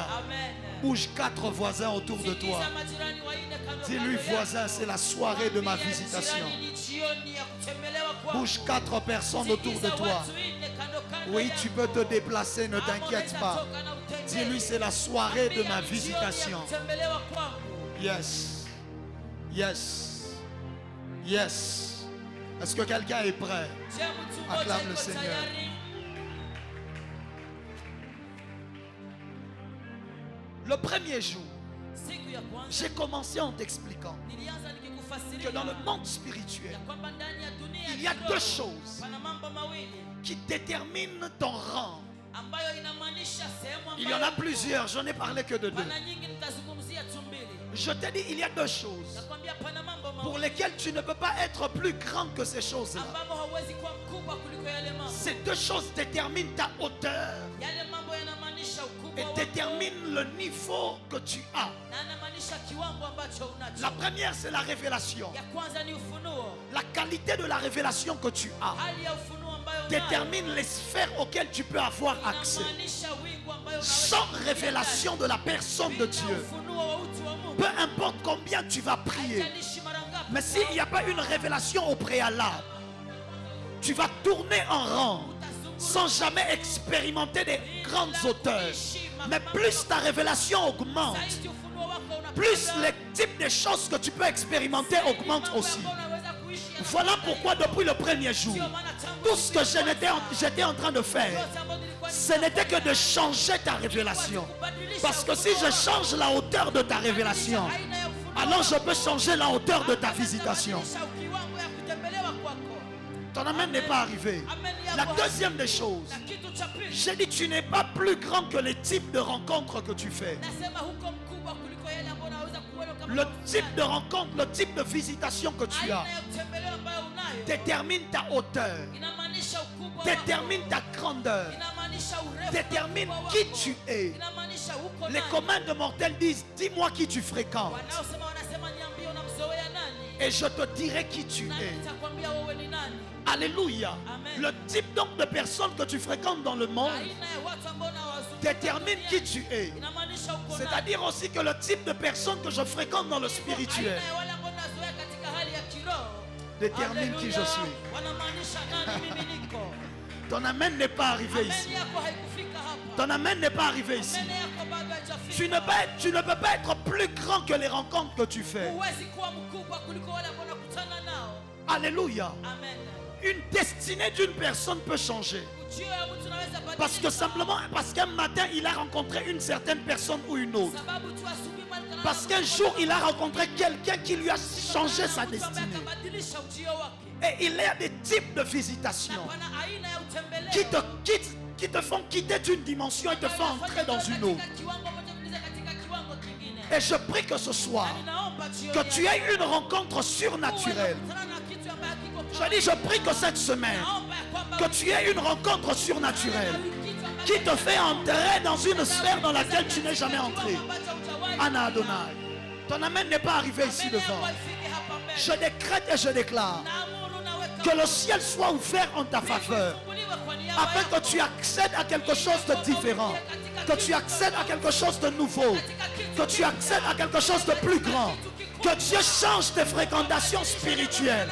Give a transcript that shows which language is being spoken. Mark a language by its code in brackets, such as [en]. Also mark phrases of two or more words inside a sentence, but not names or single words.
[fr] Amen. Bouge 4 voisins autour de toi. [sw] Sikiza majirani wanne kando [fr] Dis-lui, [sw] kando [fr] voisin, [sw] yako. [fr] c'est la soirée de ma [sw] Mwambie [fr] visitation. [sw] jirani, ni jioni ya kutembelewa kwangu. [fr] Bouge 4 personnes autour de [sw] Sikiza [fr] toi. [sw] watu wanne kando kando [fr] Oui, [sw] yako. [fr] tu peux te déplacer, ne [sw] Ama [fr] t'inquiète [sw] unaweza [fr] pas. [sw] toka na utembee. [fr] Dis-lui, c'est la soirée de [sw] Mwambie [fr] ma [sw] ni jioni ya [fr] visitation. [sw] kutembelewa kwangu. [en] Yes. Yes. Yes. [fr] Est-ce que quelqu'un est prêt? [sw] Je mtu mmoja [fr] Acclame le [sw] yuko [fr] Seigneur. [sw] tayari? [fr] Le premier jour, [sw] Siku ya kwanza [fr] j'ai commencé en t'expliquant [sw] nilianza [fr] que [sw] nikikufasiria [fr] dans le monde spirituel, [sw] ya kwamba ndani ya dunia [fr] il y a [sw] kiroho [fr] deux choses [sw] pana mambo mawili [fr] qui déterminent ton rang. [sw] ambayo inamaanisha sehemu [fr] Il y en [sw] ambayo [fr] a plusieurs, je n'ai parlé que de deux. [sw] pana nyingi, nitazungumzia tu mbili. [fr] Je t'ai dit, il y a deux choses [sw] Nakwambia pana mambo [fr] pour [sw] mawili [fr] lesquelles tu ne peux pas être plus grand que ces choses-là. [sw] ambamo hauwezi kuwa mkubwa kuliko yale mambo. [fr] Ces deux choses déterminent ta hauteur [sw] Yale mambo yanamaanisha ukubwa [fr] et [sw] wako [fr] déterminent le niveau que tu as. [sw] na yanamaanisha inamaanisha kiwango ambacho unacho. [fr] La première, c'est la révélation. [sw] Ya kwanza ni ufunuo. [fr] La qualité de la révélation que tu as [sw] Hali ya ufunuo ambayo unayo [fr] détermine les sphères auxquelles tu peux avoir accès. [sw] inamaanisha wingu ambayo unaweza [fr] Sans [sw] kufikia [fr] révélation de la personne de [sw] bila [fr] Dieu, [sw] ufunuo wa utu wa Mungu. [fr] peu importe combien tu vas prier, [sw] Haijalishi mara ngapi [fr] mais s'il n'y a pas une révélation au préalable, tu vas tourner en rang sans jamais expérimenter des grandes hauteurs. Mais plus ta révélation augmente, [sw] zaidi ufunuo wako unapanda, [fr] plus les types de choses que tu peux expérimenter augmentent aussi. [sw] mambo ambayo unaweza kuishi yana- [fr] Voilà pourquoi depuis le premier jour, [sw] Ndio maana tangu [fr] tout ce que j'étais en train de faire, [sw] yote ambayo nilikuwa [fr] ce n'était que de changer ta révélation. [sw] nikubadilisha [fr] Parce que si je change la hauteur de ta révélation, [sw] aina ya ufunuo [fr] alors je peux changer la hauteur de ta visitation. [sw] kubadilisha kiwango ya kutembelewa kwako. [fr] Ton amen n'est pas arrivé. La deuxième des choses, [sw] Na kitu cha pili, [fr] j'ai dit tu n'es pas plus grand que les types de rencontres que tu fais. [sw] nasema huko mkubwa kuliko yale ambayo unaweza kuona kama [fr] Le type de rencontre, le type de visitation que tu as [sw] aina ya kutembelewa ambayo unayo [fr] détermine ta hauteur, [sw] inamaanisha ukubwa wako, [fr] détermine ta grandeur, [sw] inamaanisha urefu [fr] détermine [sw] wa ukubwa [fr] qui [sw] wako, [fr] tu es. [sw] inamaanisha huko [fr] Les [sw] nani. [fr] communs de mortels disent dis-moi qui tu fréquentes [sw] Wanaosema wanasema niambie unamzoea nani, [fr] et je te dirai qui tu [sw] nani [fr] es. [sw] nitakwambia wewe ni nani. [fr] Alléluia. [sw] Amen. [fr] Le type donc de personnes que tu fréquentes dans le monde [sw] Aina ya watu ambao unawazunguka [fr] détermine qui tu es. [sw] inamaanisha uko nani. [fr] C'est-à-dire aussi que le type de personnes que je fréquente dans le spirituel [sw] Aina ya wale ambao unazoea katika hali ya kiroho [fr] détermine qui je [sw] Haleluya. [fr] suis. [sw] Wanamaanisha nani mimi niko. [fr] Ton amen n'est pas arrivé [sw] Amen [fr] ici. [sw] yako haikufika hapa. [fr] Ton amen n'est pas arrivé ici. [sw] Amen yako bado haijafika. [fr] Tu ne peux pas être plus grand que les rencontres que tu fais. [sw] Huwezi kuwa mkubwa kuliko wale ambao unakutana nao. [fr] Alléluia. [sw] Amen. [fr] Une destinée d'une personne peut changer. [sw] Ujio ya mtu unaweza badilika. [fr] Parce qu'un matin, il a rencontré une certaine personne ou une autre. [sw] Sababu tu asubuhi mahali kana- [fr] Parce qu'un jour, il a rencontré quelqu'un qui lui a changé sa [sw] Mtu ambaye [fr] destinée. [sw] akabadilisha ujio wake. [fr] Et il y a des types de visitations [sw] Na pana aina ya utembeleo. [fr] qui te font quitter d'une dimension et te font entrer dans une autre. [sw] Katika kiwango moja kuingiza katika kiwango kingine. [fr] Et je prie que ce soir, [sw] Na ninaomba jioni [fr] que [sw] ya [fr] tu aies une rencontre surnaturelle. [sw] kukutana na kitu ambaye hakiko [fr] Je dis, je prie que cette semaine, [sw] Naomba ya kwamba [fr] que tu aies une rencontre surnaturelle qui te fait entrer dans une sphère dans laquelle tu n'es jamais entré. Anna Adonai, ton amen n'est pas arrivé ici devant. Je décrète et je déclare que le ciel soit ouvert en ta faveur, afin que tu accèdes à quelque chose de différent, que tu accèdes à quelque chose de nouveau, que tu accèdes à quelque chose de plus grand, que Dieu change tes fréquentations spirituelles.